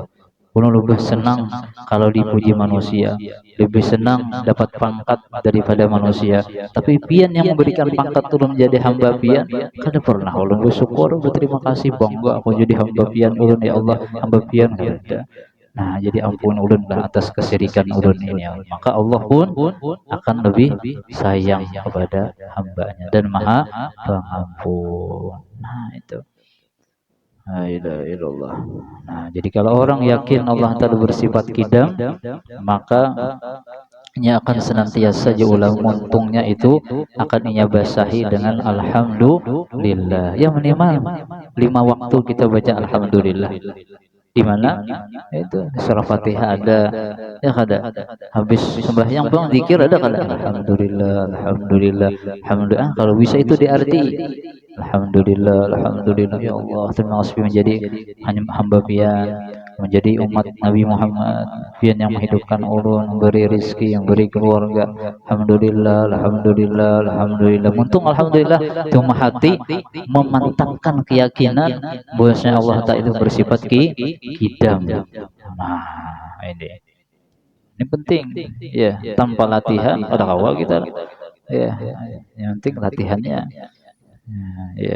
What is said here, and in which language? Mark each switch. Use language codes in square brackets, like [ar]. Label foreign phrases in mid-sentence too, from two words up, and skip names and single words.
[id] Ulun lebih senang kalau dipuji manusia, lebih senang dapat pangkat daripada manusia. Tapi pian yang memberikan pangkat ulun menjadi hamba pian, kada pernah ulun bersyukur, berterima kasih, bangga aku jadi hamba pian ulun [ar] يا الله, [id] hamba pian kada. Nah, jadi ampun ulun lah atas kesyirikan ulun ini [ar] يا الله. [id] Maka Allah pun akan lebih sayang kepada hambanya dan maha pengampun. Nah, itu. [ar] لا إله إلا الله. [id] Nah, jadi kalau orang yakin Allah Ta'ala bersifat kidam, maka ia akan senantiasa ulang muntungnya itu akan ia basahi dengan alhamdulillah. Ya minimal 5 waktu kita baca alhamdulillah. Di mana itu surah Fatihah ada, ya kada, habis sembahyang bang zikir ada kada, [ar] الحمد لله الحمد لله الحمد لله. [id] Kalau bisa itu diarti [ar] الحمد لله الحمد لله، يا الله [id] terima kasih menjadi hanya hamba pian, menjadi umat Nabi Muhammad pian yang menghidupkan ulun, memberi rizki, memberi keluarga, [ar] الحمد لله الحمد لله الحمد لله. [id] Muntung alhamdulillah cuma hati memantapkan keyakinan bahwasanya Allah Ta'ala itu bersifat kidam. Nah, ini penting ya, tanpa latihan ada awal kita ya, yang penting latihannya ya.